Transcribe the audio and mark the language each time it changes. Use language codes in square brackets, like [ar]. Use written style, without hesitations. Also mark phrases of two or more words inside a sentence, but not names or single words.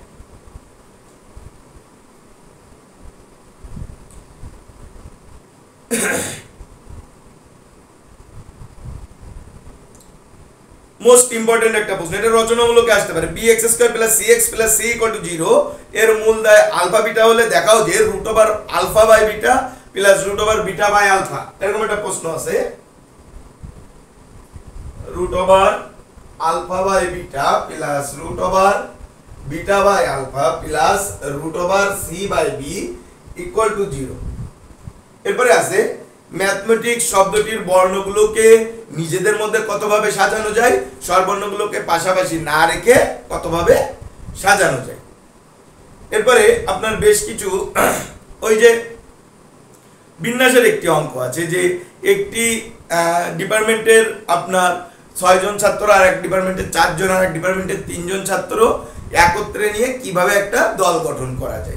[en] most important [bn] একটা প্রশ্ন, এটা রচনামূলকে আসতে পারে। bx² + cx + c = 0 এর মূল দায় আলফা বিটা হলে দেখাও যে √α/β + √β/α। এরকম একটা প্রশ্ন আছে, √α/β + √β/α + √c/b = 0। এরপরে আছে ম্যাথমেটিক্স শব্দটির বর্ণগুলোকে নিজেদের মধ্যে কতভাবে সাজানো যায়, স্বরবর্ণগুলোকে পাশাপাশি না রেখে কতভাবে সাজানো যায়। এরপরে আপনার বেশ কিছু ওই যে বিন্যাসের একটি অঙ্ক আছে যে একটি ডিপার্টমেন্টের আপনার 6 জন ছাত্র, আর এক ডিপার্টমেন্টের 4 জন, আর এক ডিপার্টমেন্টের 3 জন ছাত্র একত্রে নিয়ে কিভাবে একটা দল গঠন করা যায়।